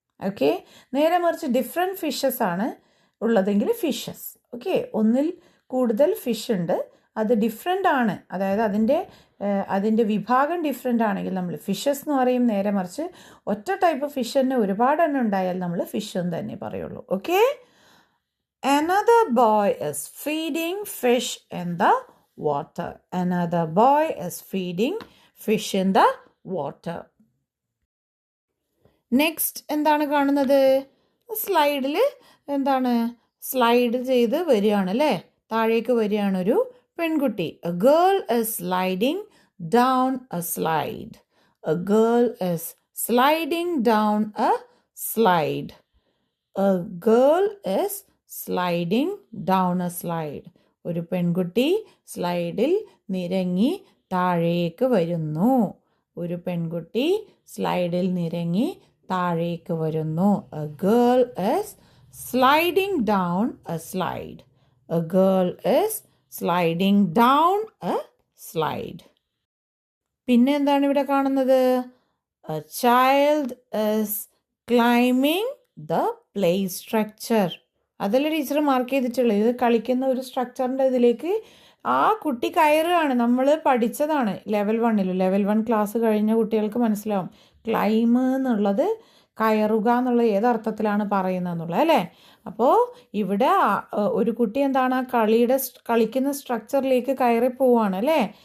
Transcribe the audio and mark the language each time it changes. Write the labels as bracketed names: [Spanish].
[Malayalam] Okay, നേരെ മറിച്ച് different fishes ആണ് ഉള്ളതെങ്കിൽ ഫിഷസ്. ഓക്കെ, ഒന്നിൽ കൂടുതൽ ഫിഷ് ഉണ്ട്, അത് ഡിഫറെൻ്റ് ആണ്, അതായത് അതിൻ്റെ വിഭാഗം ഡിഫറെൻ്റ് ആണെങ്കിൽ നമ്മൾ ഫിഷസ് എന്ന് പറയും. നേരെ മറിച്ച് ഒറ്റ ടൈപ്പ് ഫിഷ് തന്നെ ഒരുപാടെണ്ണം ഉണ്ടായാൽ നമ്മൾ ഫിഷ് എന്ന് തന്നെ പറയുള്ളൂ. [English] Okay, another boy is feeding fish in the water. Another boy is feeding fish in the water. [Malayalam] Next എന്താണ് കാണുന്നത്? സ്ലൈഡിൽ എന്താണ് സ്ലൈഡ് ചെയ്ത് വരികയാണ് അല്ലേ, താഴേക്ക് വരികയാണ് ഒരു പെൺകുട്ടി. [English] A girl is sliding down a slide. A girl is sliding down a slide. A girl is sliding down a slide. [Malayalam] ഒരു പെൺകുട്ടി സ്ലൈഡിൽ നിരങ്ങി താഴേക്ക് വരുന്നു. ഒരു പെൺകുട്ടി സ്ലൈഡിൽ നിരങ്ങി താഴേക്ക് വരുന്നു. [English] A girl is sliding down a slide. A girl is sliding down a slide. [Malayalam] പിന്നെ എന്താണ് ഇവിടെ കാണുന്നത്? [English] A child is climbing the play structure. [Malayalam] അതല്ലേ ടീച്ചർ മാർക്ക് ചെയ്തിട്ടുള്ളത്. ഇത് കളിക്കുന്ന ഒരു സ്ട്രക്ചറിൻ്റെ ഇതിലേക്ക് ആ കുട്ടി കയറുകയാണ്. നമ്മൾ പഠിച്ചതാണ് ലെവൽ 1. ലെവൽ 1 ക്ലാസ് കഴിഞ്ഞ കുട്ടികൾക്ക് മനസ്സിലാവും ക്ലൈം എന്നുള്ളത് കയറുക എന്നുള്ള ഏതർത്ഥത്തിലാണ് പറയുന്നതെന്നുള്ളത് അല്ലേ. അപ്പോൾ ഇവിടെ ഒരു കുട്ടി എന്താണ് ആ കളിക്കുന്ന സ്ട്രക്ചറിലേക്ക് കയറി പോവാണ് അല്ലേ.